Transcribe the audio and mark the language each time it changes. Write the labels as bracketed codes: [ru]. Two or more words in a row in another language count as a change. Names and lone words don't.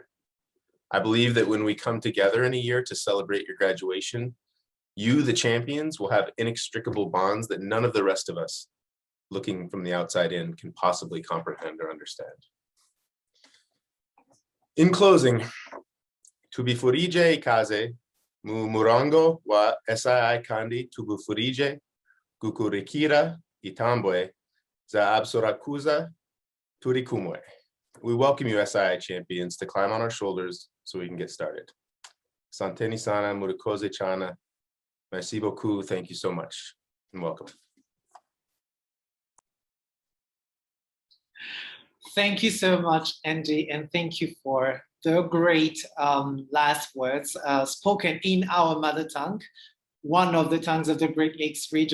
[en] I believe that when we come together in a year to celebrate your graduation, you, the champions, will have inextricable bonds that none of the rest of us, looking from the outside in, can possibly comprehend or understand. In closing, [rn] tubifurije ikaze, mu murongo wa SII kandi tubufurije, gukurikira itambwe za absurakuza turikumwe. [en] We welcome you, SII champions, to climb on our shoulders so we can get started. [sw] Santeni sana, [rn] murakoze chana, [fr] merci beaucoup, [en] thank you so much, and welcome. Thank you so much, Andy, and thank you for the great last words spoken in our mother tongue, one of the tongues of the Great Lakes region.